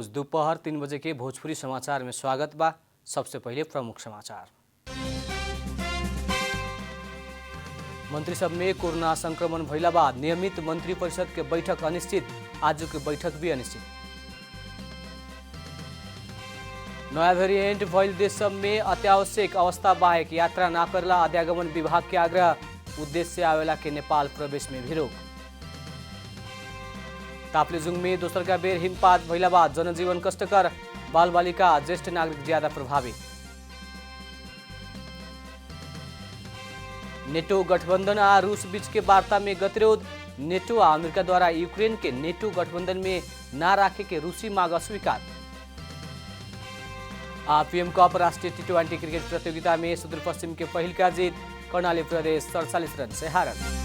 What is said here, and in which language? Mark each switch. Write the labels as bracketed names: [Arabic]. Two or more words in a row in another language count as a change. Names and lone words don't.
[Bhojpuri] दोपहर 3 बजे के भोजपुरी समाचार में स्वागत बा। सबसे पहले प्रमुख समाचार। मंत्री सब में कोरोना संक्रमण भइला बाद नियमित मंत्री परिषद के बैठक अनिश्चित। आज के बैठक भी अनिश्चित। नया वेरिएंट भइल देश सब में अत्यावश्यक अवस्था बाहेक यात्रा न करला आध्यागमन विभाग के आग्रह। उद्देश्य से आवेला के नेपाल प्रवेश में भी रोक। ताप्लेजुङ में दोसर का बेर हिमपात भइला बाद जनजीवन कष्टकर, बाल बालिका ज्येष्ठ नागरिक ज्यादा प्रभावित। नेटो गठबंधन आ रूस बीच के वार्ता में गतिरोध। नेटो आ अमेरिका द्वारा यूक्रेन के नेटो गठबंधन में न राखे के रूसी मांग अस्वीकार। पीएम कप राष्ट्रीय टी20 क्रिकेट प्रतियोगिता में सुदूरपश्चिम के पहल का जीत। कर्णाली प्रदेश 47 रन से हारल।